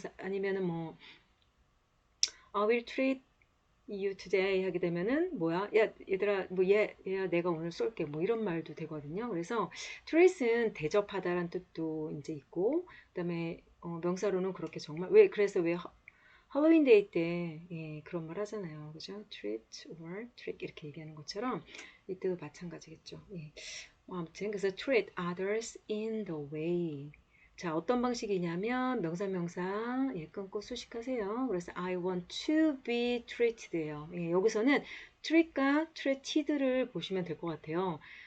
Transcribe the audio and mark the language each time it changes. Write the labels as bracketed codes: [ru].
[ko] 그래서 아니면은 뭐 [en] I will treat you today [ko] 하게 되면은 뭐야 야 얘들아 뭐 얘야 내가 오늘 쏠게 뭐 이런 말도 되거든요. 그래서 treat은 대접하다라는 뜻도 이제 있고 그다음에 명사로는 그렇게 정말 왜 그래서 왜 할로윈 데이 때 예, 그런 말 하잖아요. 그죠? [en] treat or trick [ko] 이렇게 얘기하는 것처럼 이때도 마찬가지겠죠. 예. [en] 아무튼 그래서 treat others in the way. [ko] 자, 어떤 방식이냐면 명사 예, 끊고 수식하세요. [en] 그래서 I want to be treated예요. [ko] 예, 여기서는 treat과 treated를 보시면 될 것 같아요.